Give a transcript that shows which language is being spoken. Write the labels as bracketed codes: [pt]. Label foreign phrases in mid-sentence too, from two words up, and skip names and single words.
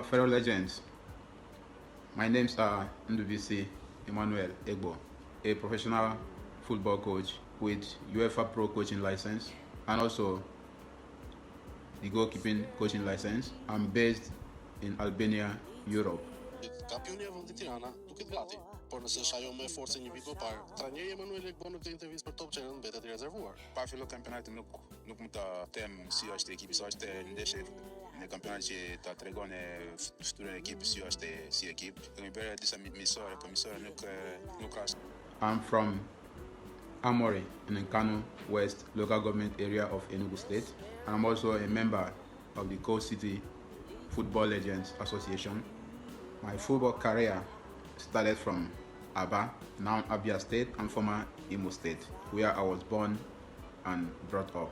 [en] legends. My name is Sir Ndubuisi Emmanuel Egbo, a professional football coach with UEFA Pro coaching license and also the goalkeeping coaching license. I'm based in Albania, Europe. [sq] Campioni e vendit Tirana duket gati, por nëse është ajo me forcë një vit më parë, trajneri Emmanuel Egbo në këtë intervistë për Top Channel mbetet i rezervuar. Pa fillo kampionatin nuk mund ta them si është ekipi, sa është ndeshje në kampionat që ta tregon fytyrën e ekipit si është si ekip. Kemi bërë disa misore, po misore nuk ka. [en] I'm from Amori in Nkanu West local government area of Enugu State, and I'm also a member of the Coast City Football Legends Association. My football career started from Aba, now Abia State, and former Imo State, where I was born and brought up.